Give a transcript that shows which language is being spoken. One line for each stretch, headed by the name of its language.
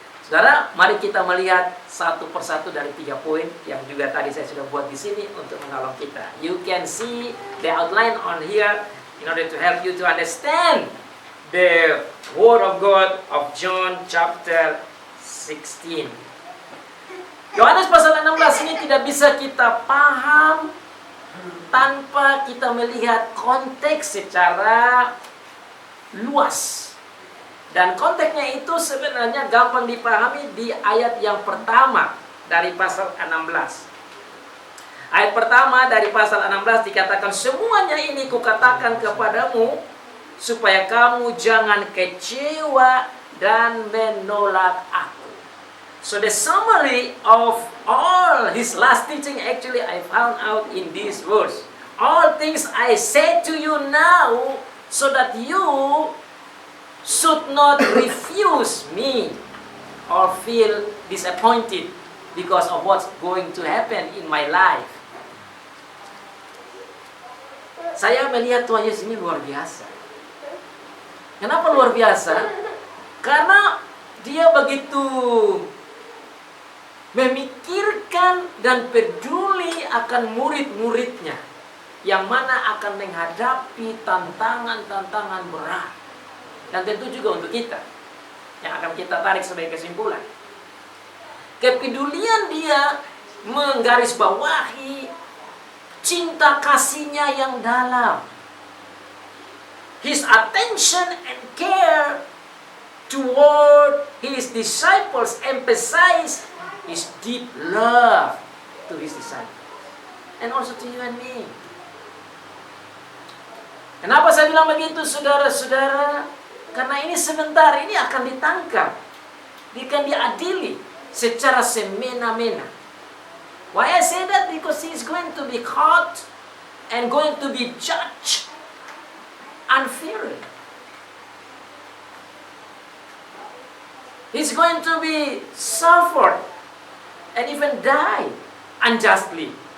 Indonesian: Saudara, mari kita melihat satu persatu dari 3 poin yang juga tadi saya sudah buat di sini untuk menolong kita.
English: You can see the outline on here in order to help you to understand the Word of God of John chapter 16.
Indonesian: Yohanes pasal 16 ini tidak bisa kita paham tanpa kita melihat konteks secara luas. Dan konteksnya itu sebenarnya gampang dipahami di ayat yang pertama dari pasal 16. Ayat pertama dari pasal 16 dikatakan, semuanya ini kukatakan kepadamu supaya kamu jangan kecewa dan menolak aku.
English: So the summary of all his last teaching actually I found out in these words. All things I say to you now so that you should not refuse me or feel disappointed because of what's going to happen in my life.
Indonesian: Saya melihat Tuhan Yesus ini luar biasa. Kenapa luar biasa? Karena dia begitu memikirkan dan peduli akan murid-muridnya yang mana akan menghadapi tantangan-tantangan berat. Dan tentu juga untuk kita yang akan kita tarik sebagai kesimpulan. Kepedulian dia menggarisbawahi cinta kasihnya yang dalam.
English: His attention and care toward his disciples emphasize his deep love to his disciples. And also to you and me.
Indonesian: Kenapa saya bilang begitu, saudara-saudara? Karena ini sebentar ini akan ditangkap, akan diadili secara semena-mena.
English: Why I say that? Because he is going to be caught and going to be judged unfairly. He's going to be suffered and even die unjustly.